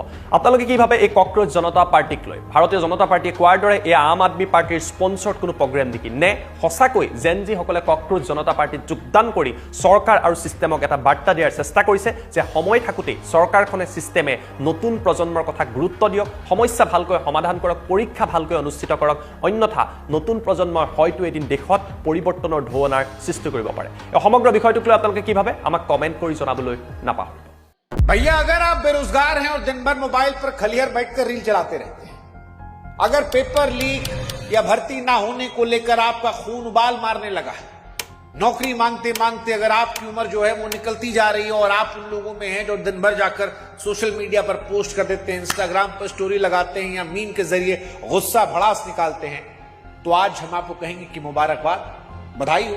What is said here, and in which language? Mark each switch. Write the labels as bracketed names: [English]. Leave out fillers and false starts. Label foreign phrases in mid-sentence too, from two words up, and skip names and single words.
[Assamese] আপোনালোকে কি ভাবে এই ককৰোচ জনতা পাৰ্টিক লৈ? ভাৰতীয় জনতা পাৰ্টিয়ে কোৱাৰ দৰে এয়া আম আদমি পাৰ্টিৰ স্পন্সৰ্ড কোনো প্ৰগ্ৰেম নেকি, নে সঁচাকৈ জেনজিসকলে ককৰোচ জনতা পাৰ্টিত যোগদান কৰি চৰকাৰ আৰু ছিষ্টেমক এটা বাৰ্তা দিয়াৰ চেষ্টা কৰিছে যে সময় থাকোঁতেই চৰকাৰখনে ছিষ্টেমে নতুন প্ৰজন্মৰ কথা গুৰুত্ব দিয়ক, সমস্যা ভালকৈ সমাধান কৰক, পৰীক্ষা ভালকৈ অনুষ্ঠিত কৰক, অন্যথা নতুন প্ৰজন্মই হয়তো এদিন দেশত পৰিৱৰ্তনৰ ঢৌৱনাৰ সৃষ্টি কৰিব পাৰে। এই সমগ্ৰ বিষয়টোক লৈ আপোনালোকে কি ভাবে আমাক কমেণ্ট কৰি জনাবলৈ নাপাহৰিব। [Hindi] भैया अगर आप बेरोजगार हैं और दिन भर मोबाइल पर खलियर बैठकर रील चलाते रहते हैं, अगर पेपर लीक या भर्ती ना होने को लेकर आपका खून उबाल मारने लगा है, नौकरी मांगते मांगते अगर आपकी उम्र जो है वो निकलती जा रही है और आप उन लोगों में हैं जो दिन भर जाकर सोशल मीडिया पर पोस्ट कर देते हैं, इंस्टाग्राम पर स्टोरी लगाते हैं या मीम के जरिए गुस्सा भड़ास निकालते हैं, तो आज हम आपको कहेंगे कि मुबारकबाद, बधाई हो।